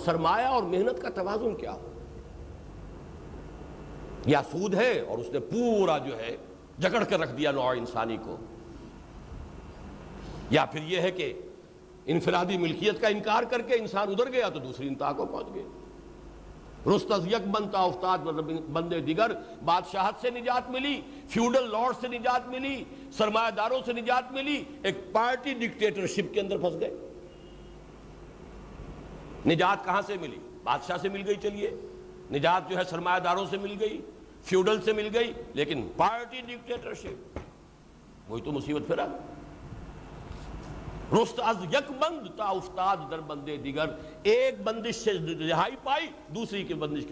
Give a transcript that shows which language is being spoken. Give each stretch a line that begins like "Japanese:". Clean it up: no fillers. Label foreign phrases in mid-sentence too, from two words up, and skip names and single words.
Urdu: سرمایہ اور محنت کا توازن کیا ہو؟ یا سود ہے اور اس نے پورا جو ہے جکڑ کے رکھ دیا نوع انسانی کو، یا پھر یہ ہے کہ انفرادی ملکیت کا انکار کر کے انسان ادھر گیا تو دوسری انتہا کو پہنچ گئے.
Persian: رست از یک بنتا افتاد بندے دیگر.
Urdu: بادشاہت سے نجات ملی،
English: feudal lord
Urdu: سے نجات ملی، سرمایہ داروں سے نجات ملی، ایک
English: party dictatorship
Urdu: کے اندر پھنس گئے. نجات کہاں سے ملی؟ بادشاہ سے مل گئی. چلیے نجات جو ہے سرمایہ داروں سے مل گئی، فیوڈل سے مل گئی، لیکن
English: party dictatorship
Urdu: وہی تو مصیبت پھرا.
Persian: رست از یک بند تا افتاد در بندے دیگر.
Urdu: ایک بندش سے رہائی پائی، دوسری کی بندش کے